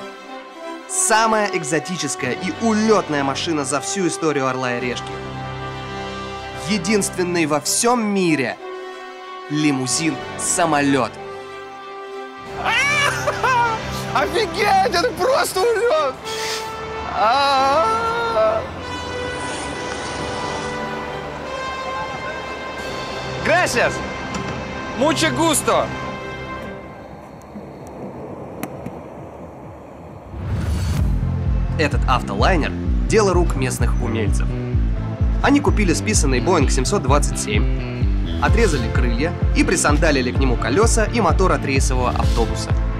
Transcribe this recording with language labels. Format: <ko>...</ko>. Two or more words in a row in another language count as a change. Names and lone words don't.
<ru>Самая экзотическая и улетная машина за всю историю Орла и Решки. Единственный во всем мире лимузин-самолет. Офигеть! Это просто улет!</ru> <es>Gracias! Mucho gusto!</es> <ru>Этот автолайнер – дело рук местных умельцев. Они купили списанный Boeing 727, отрезали крылья и присандалили к нему колеса и мотор от рейсового автобуса.</ru>